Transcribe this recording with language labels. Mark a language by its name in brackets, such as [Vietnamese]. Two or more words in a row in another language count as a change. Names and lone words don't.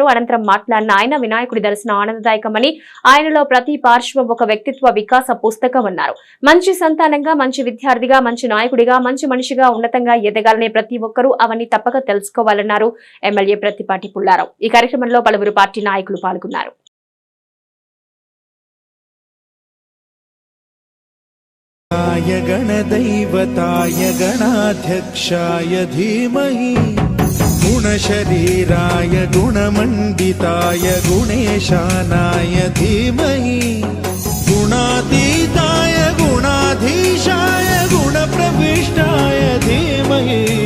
[Telugu] అనంతరం మాట్లాడిన ఆయన వినాయకుడి దర్శనం ఆనందదాయకమని, ఆయనలో ప్రతి పార్శ్వం ఒక వ్యక్తిత్వ వికాస పుస్తకం అన్నారు. మంచి సంతానంగా, మంచి విద్యార్థిగా, మంచి నాయకుడిగా, మంచి మనిషిగా ఉన్నతంగా ఎదగాలనే ప్రతి ఒక్కరూ అవన్నీ తప్పక తెలుసుకోవాలన్నారు ఎమ్మెల్యే ప్రతిపాటి పుల్లారావు. ఈ కార్యక్రమంలో పలువురు పార్టీ నాయకులు పాల్గొన్నారు. [Sanskrit] गणदैवताय गणाध्यक्षाय धीमहि गुणशरीराय गुणमण्डिताय गुणेशानाय धीमहि गुणातीताय गुणाधीशाय गुणप्रविष्टाय धीमहि